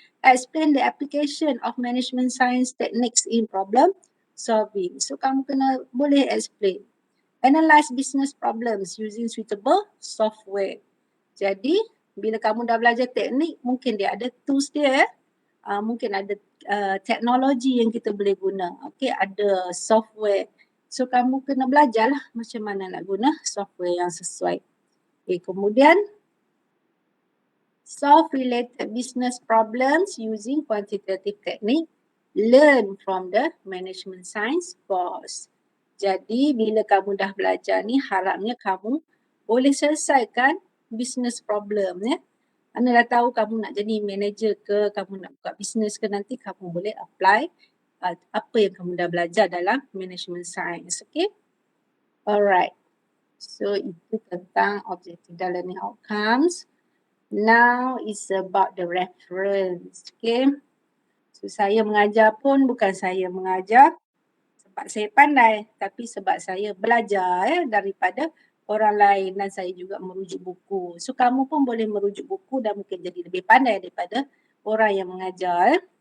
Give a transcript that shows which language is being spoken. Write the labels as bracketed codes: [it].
[en] Explain the application of management science techniques in problem solving. [ms] So kamu kena boleh explain. [en] Analyze business problems using suitable software. [ms] Jadi bila kamu dah belajar teknik, mungkin dia ada tools dia mungkin ada teknologi yang kita boleh guna. Okay, ada software. So kamu kena belajarlah macam mana nak guna software yang sesuai. [en] Okay, [ms] kemudian [en] solve related business problems using quantitative technique. Learn from the management science course. [ms] Jadi bila kamu dah belajar ni, harapnya kamu boleh selesaikan business problem ya. Anda dah tahu kamu nak jadi manager ke, kamu nak buka bisnes ke, nanti kamu boleh apply apa yang kamu dah belajar dalam management science. Okay? Alright. So itu tentang objective dan [en] learning outcomes. Now is about the reference. Okay? [ms] So saya mengajar pun bukan saya mengajar sebab saya pandai, tapi sebab saya belajar daripada orang lain dan saya juga merujuk buku. So kamu pun boleh merujuk buku dan mungkin jadi lebih pandai daripada orang yang mengajar.